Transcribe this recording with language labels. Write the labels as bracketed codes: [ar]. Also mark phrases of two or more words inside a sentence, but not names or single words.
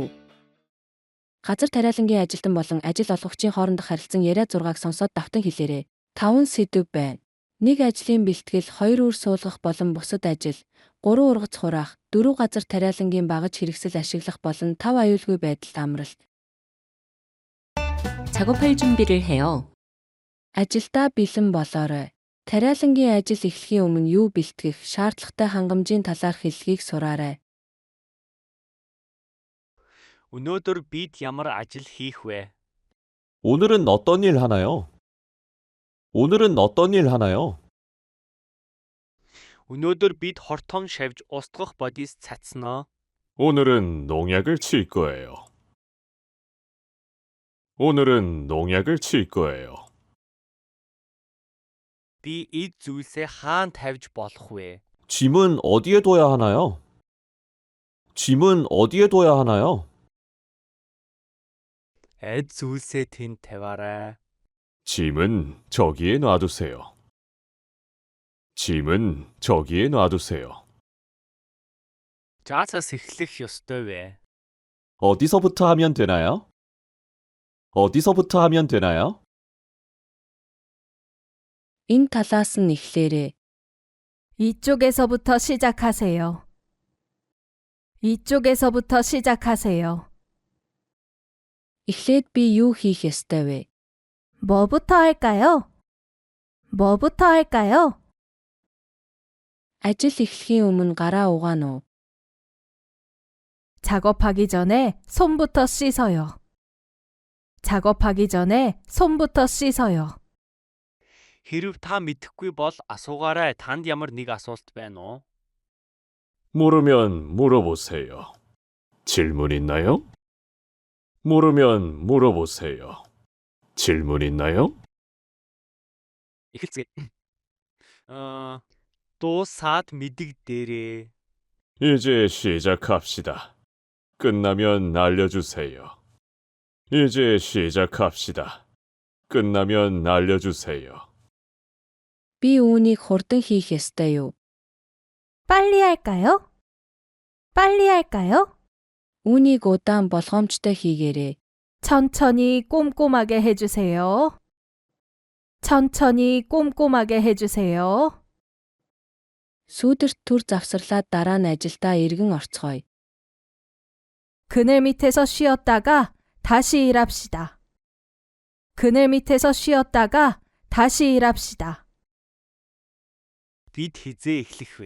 [mn] Газар тариалангийн ажилтан болон ажил олгогчийн хоорондох харилцан яриа 6-г сонсоод давтан хэлээрэй. 5 сэдэв байна. 1 ажлын бэлтгэл, 2 үр суулгах болон бусад ажил, 3 ургац хураах, 4 газар тариалангийн багаж хэрэгсэл ашиглах болон 5 аюулгүй байдалд амралт. [ko] 작업할 준비를 해요. [mn] Ажилдаа бэлэн болоорой. Тариалангийн ажил эхлэхийн өмнө юу бэлтгэх, шаардлагатай хангамжийн талаарх хэллэгийг сураарай. өнөөдөр бид ямар ажил хийх вэ? [ko] 오늘은 어떤 일 하나요? 오늘은 어떤 일 하나요? [mn] өнөөдөр бид хортон шавж устгах бодис цацсноо. [ko] 오늘은 농약을 칠 거예요. 오늘은 농약을 칠 거예요. [mn] Би эд зүйлсээ хаан тавьж болох вэ? [ko] 짐은 어디에 둬야 하나요? 짐은 어디에 둬야 하나요? [mn] Эд зүйлсээ тэнд тавиарай. [ko] 짐은 저기에 놔두세요. 짐은 저기에 놔두세요. [mn] Жаасаас эхлэх ёстой вэ? [ko] 어디서부터 하면 되나요? 어디서부터 하면 되나요? [mn] Энэ талаас нь эхлээрэй. [ko] 이쪽에서부터 시작하세요. 이쪽에서부터 시작하세요. [mn] Эхлээд би юу хийх ёстой вэ? [ko] 뭐부터 할까요? 뭐부터 할까요? [mn] Ажил эхлэхийн өмнө гараа угаана уу? [ko] 작업하기 전에 손부터 씻어요. 작업하기 전에 손부터 씻어요. [mn] Хэрв та мэдэхгүй бол асуугаарай. Танд ямар нэг асуулт байна уу? [ko] 모르면 물어보세요. 질문 있나요? 모르면 물어보세요. 질문 있나요? [mn] Эхэлцгээе. Дуусаад мэдэгдээрээ. [ko] 이제 시작합시다. 끝나면 알려주세요. 이제 시작합시다. 끝나면 알려주세요. [mn] Би үүнийг хурдан хийх ёстой юу? [ko] 빨리 할까요? 빨리 할까요? [mn] Үүнийг удаан болгоомжтой хийгээрэй. [ko] 천천히 꼼꼼하게 해주세요. 천천히 꼼꼼하게 해주세요. [mn] Сүүдэрт түр завсарлаад дараа нь ажилдаа эргэн орцгоё. [ko] 그늘 밑에서 쉬었다가 다시 일합시다. 그늘 밑에서 쉬었다가 다시 일합시다. [mn] Бид хизээ эхлэх вэ?